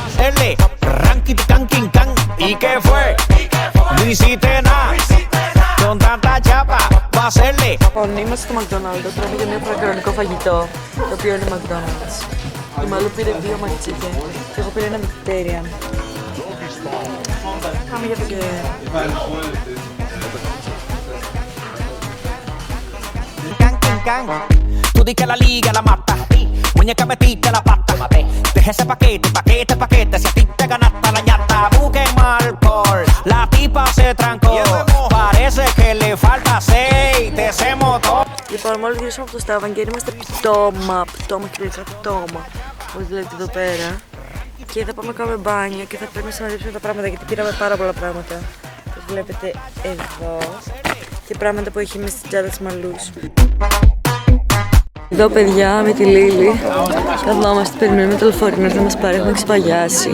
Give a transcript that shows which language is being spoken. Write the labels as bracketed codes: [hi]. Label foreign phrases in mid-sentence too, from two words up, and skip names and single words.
[el] Λοιπόν, είμαστε στο McDonald's, τρώμε για μια προεκλογικό φαγητό, το οποίο είναι McDonald's. Η Μαλού πήρε 2 McChicken και εγώ πήρα ένα vegetarian. Πάμε για το και... [es] Tú di que la liga la mata, muñeca metiste la pata. Deja ese paquete, si a ti te ganaste la ñata. Busquen alcohol, la tipa se trancó. Parece que le falta aceite, ese motor. [el] Λοιπόν, μόλις γυρίσαμε από το Στάβαγγερ, είμαστε πτώμα και λογικά πτώμα, όπως βλέπετε εδώ πέρα. Και θα πάμε να κάνουμε μπάνιο και θα πρέπει να συναντήσουμε τα πράγματα, γιατί πήραμε πάρα πολλά πράγματα. Όπως βλέπετε εδώ. Και πράγματα που έχει μέσα στην τσάντα της Μαλούς. Εδώ παιδιά με τη Λίλη καθόμαστε, περιμένουμε το λεωφορείο να έρθει να μας πάρει, έχουμε ξεπαγιάσει.